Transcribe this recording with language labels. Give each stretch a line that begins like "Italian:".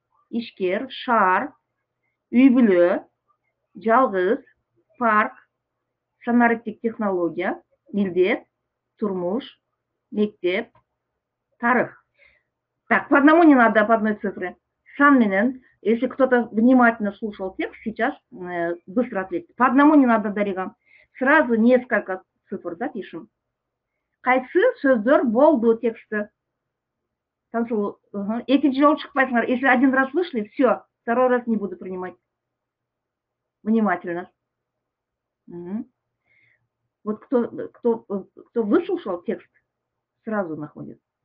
Kyrgyz: Ишкер, шар, үй бүлө, жалгыз, парк, санариптик технология, милдет, турмуш, мектеп, тарых.
Russian: Так, по одному не надо, по одной цифре.
Kyrgyz: Сан менен,
Russian: если кто-то внимательно слушал текст, сейчас быстро ответьте. По одному не надо, Дарига. Сразу несколько цифр, да, пишем.
Kyrgyz: Кайсы сөздөр болду тексты. Экинчи жолу чыкпайсыңар.
Russian: Если один раз вышли, все, второй раз не буду принимать. Внимательно. Вот кто выслушал текст, сразу находит.